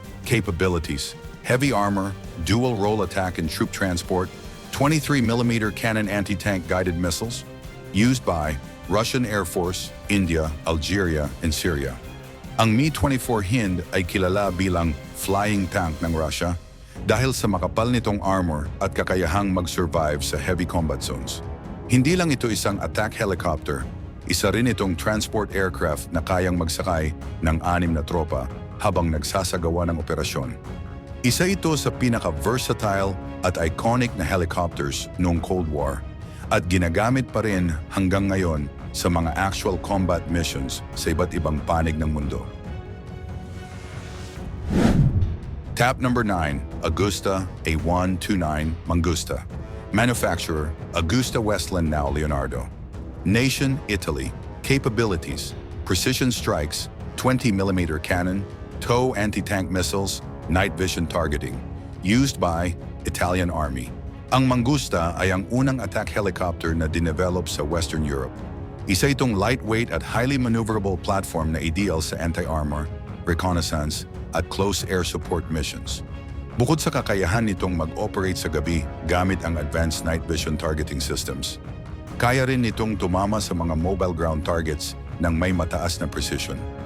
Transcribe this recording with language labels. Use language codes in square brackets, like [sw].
[en] Capabilities, heavy armor, dual role attack and troop transport, 23mm cannon anti-tank guided missiles, used by Russian Air Force, India, Algeria, and Syria. [tl] Ang Mi-24 Hind ay kilala bilang flying tank ng Russia dahil sa makapal nitong armor at kakayahang mag-survive sa heavy combat zones. Hindi lang ito isang attack helicopter, isa rin itong transport aircraft na kayang magsakay ng 6 na tropa habang nagsasagawa ng operasyon. Isa ito sa pinaka-versatile at iconic na helicopters noong Cold War at ginagamit pa rin hanggang ngayon sa mga actual combat missions sa iba't ibang panig ng mundo. [en] Top number 9, Agusta A129 Mangusta. Manufacturer, Agusta Westland now Leonardo. Nation, Italy. Capabilities, precision strikes, 20mm cannon, TOW anti-tank missiles, night vision targeting, used by Italian Army. [tl] Ang Mangusta ay ang unang attack helicopter na dinevelop sa Western Europe. Isa itong lightweight at highly maneuverable platform na ideal sa anti-armor, reconnaissance, at close air support missions. Bukod sa kakayahan nitong mag-operate sa gabi gamit ang advanced night vision targeting systems, kaya rin nitong tumama sa mga mobile ground targets ng may mataas na precision.